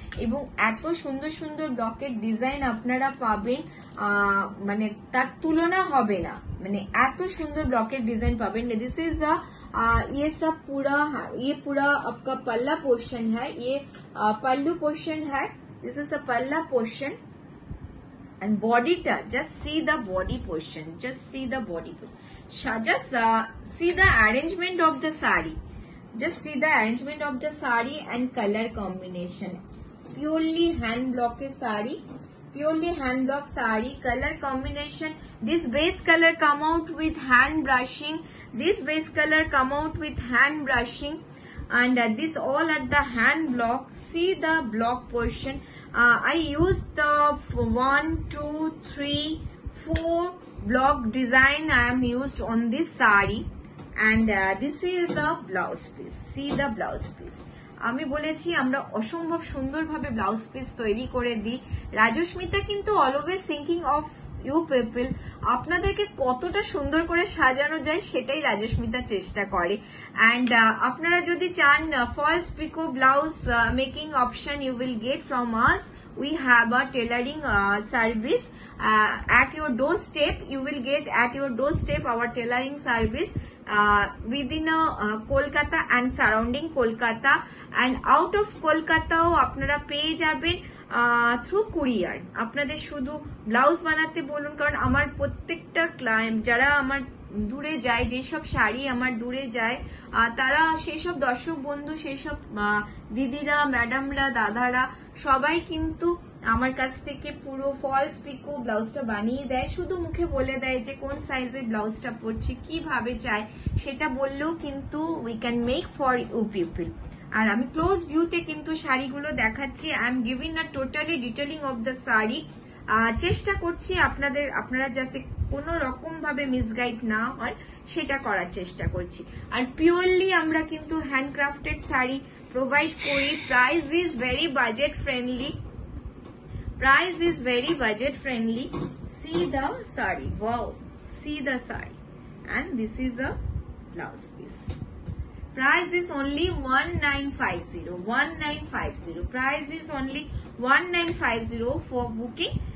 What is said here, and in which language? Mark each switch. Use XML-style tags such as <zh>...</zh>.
<bn>এবং এত সুন্দর সুন্দর ব্লকের ডিজাইন আপনারা পাবেন, মানে তার তুলনা হবে না। মানে এত সুন্দর ব্লকের ডিজাইন পাবেন।</bn> <en>this is</en> <hi>ये सब पूरा आपका पल्ला पोर्शन है, ये पल्लू पोर्शन है।</hi> <en>this is a palla portion and</en> <bn>body ta,</bn> <en>just see the body portion, just see the body portion, just see the arrangement of the sari, just see the arrangement of the sari and color combination. Purely hand block sari, purely hand block sari, color combination. This base color come out with hand brushing, this base color come out with hand brushing, and this all at the hand block. See the block portion. I used the 1, 2, 3, 4 block design I am used on this sari, and this is a blouse piece. See the blouse piece.</en> <bn>আমি বলেছি আমরা অসম্ভব সুন্দরভাবে blouse piece তৈরি করে দিই। রাজস্মিতা কিন্তু</bn> <en>always thinking of you people,</en> <bn>আপনাদেরকে কতটা সুন্দর করে সাজানো যায় সেটাই রাজস্মিতা চেষ্টা করে।</bn> <en>and</en> <bn>আপনারা যদি চান</bn> <en>Falls pico blouse making option, you will get from us. We have a tailoring service at your doorstep. You will get at your doorstep our tailoring service within Kolkata and surrounding Kolkata, and out of Kolkata</en> <bn>o apnara peye jaben</bn> <en>through courier.</en> <bn>আপনাদের শুধু blouse বানাতে বলুন, কারণ আমার প্রত্যেকটা client যারা আমার দূরে যায়, যেসব শাড়ি আমার দূরে যায়, তারা সেই সব দর্শক বন্ধু, সেই সব দিদিরা, ম্যাডামরা, দাদারা সবাই কিন্তু আমার কাছ থেকে পুরো ফলস পিকো ব্লাউজটা বানিয়ে দেয়। শুধু মুখে বলে দেয় যে কোন সাইজের ব্লাউজটা পরছি, কিভাবে চাই, সেটা বললেও কিন্তু</bn> <en>We can make for you people.</en> <bn>আর আমি ক্লোজ ভিউতে কিন্তু শাড়িগুলো দেখাচ্ছি।</bn> <en>I am giving a totally detailing of the sari.</en> <bn>চেষ্টা করছি আপনারা যাতে কোনো রকম ভাবে মিসগাইড না হয় সেটা করার চেষ্টা করছি। আর পিওরলি আমরা কিন্তু হ্যান্ডক্রাফটেড শাড়ি প্রোভাইড করি।</bn> <en>Price is very budget friendly, price is very budget friendly. See the sari, wow, see the sari, and this is a blouse piece. Price is only 1950, 1950. Price is only 1950 for booking.</en>